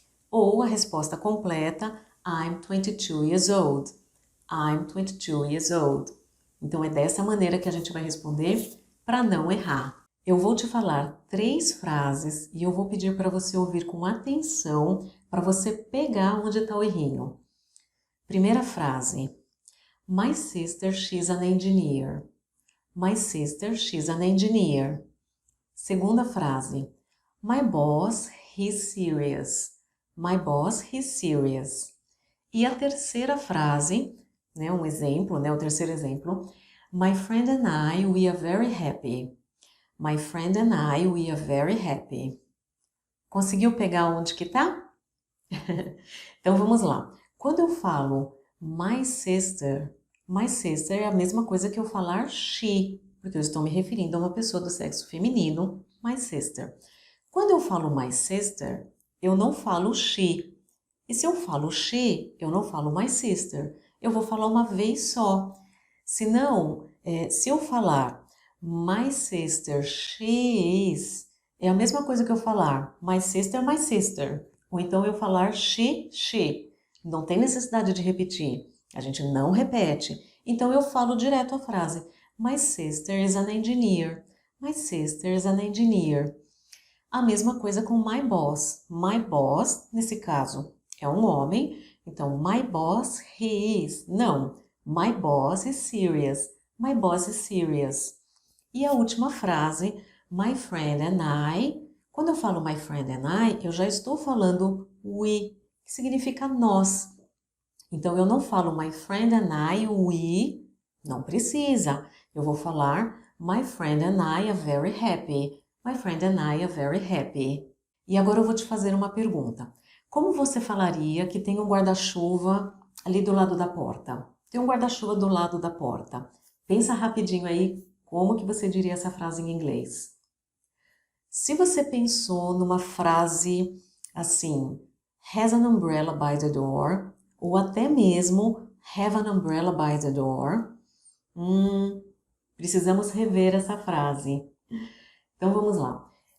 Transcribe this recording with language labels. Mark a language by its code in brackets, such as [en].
[pt] Ou a resposta completa, [en] I'm 22 years old. I'm 22 years old. [pt] Então, é dessa maneira que a gente vai responder para não errar. Eu vou te falar 3 frases e eu vou pedir para você ouvir com atenção para você pegar onde está o errinho. Primeira frase. [en] My sister, she's an engineer. My sister, she's an engineer. [pt] Segunda frase. [en] My boss, he's serious. My boss, he's serious. [pt] E a terceira frase, né, um exemplo, né, o terceiro exemplo. [en] My friend and I, we are very happy. My friend and I, we are very happy. [pt] Conseguiu pegar onde que tá? Então vamos lá. Quando eu falo [en] my sister [pt] é a mesma coisa que eu falar she, porque eu estou me referindo a uma pessoa do sexo feminino, my sister. Quando eu falo [en] my sister, [pt] eu não falo she. E se eu falo she, eu não falo [en] my sister. [pt] Eu vou falar uma vez só. Senão, se eu falar [en] my sister, she is, [pt] é a mesma coisa que eu falar [en] my sister, my sister. [pt] Ou então eu falar she. Não tem necessidade de repetir. A gente não repete. Então eu falo direto a frase [en] my sister is an engineer. My sister is an engineer. [pt] A mesma coisa com my boss. [en] My boss, [pt] nesse caso, é um homem. [en] Então, my boss, he is. Não. My boss is serious. My boss is serious. [pt] E a última frase, [en] my friend and I. [pt] Quando eu falo [en] my friend and I, [pt] eu já estou falando we, que significa nós. Então, eu não falo [en] my friend and I, we. [pt] Não precisa. Eu vou falar [en] my friend and I are very happy. My friend and I are very happy. [pt] E agora eu vou te fazer uma pergunta. Como você falaria que tem um guarda-chuva ali do lado da porta? Tem um guarda-chuva do lado da porta. Pensa rapidinho aí como que você diria essa frase em inglês. Se você pensou numa frase assim, [en] has an umbrella by the door, [pt] ou até mesmo [en] have an umbrella by the door, [pt] precisamos rever essa frase. Então vamos lá.